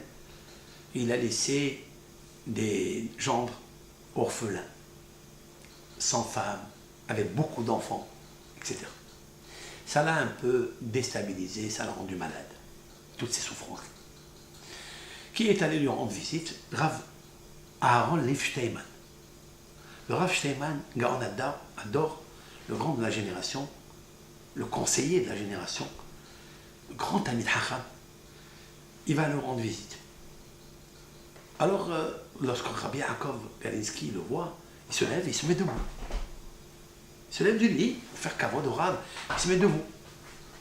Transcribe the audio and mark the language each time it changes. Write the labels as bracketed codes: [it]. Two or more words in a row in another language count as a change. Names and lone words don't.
[fr] Il a laissé des gendres orphelins, sans femme, avec beaucoup d'enfants, etc. Ça l'a un peu déstabilisé, ça l'a rendu malade. Toutes ces souffrances. Qui est allé lui rendre visite? Rav Aaron Lev Steinman. Le Rav Steinman, [he] גאון הדור, [fr] le grand de la génération, le conseiller de la génération, le grand ami de Hacham, il va lui rendre visite. Alors, lorsque Rabbi Yaakov Galinski le voit, il se lève et il se met debout. Il se lève du lit, pour faire kavod au Rav, il se met debout.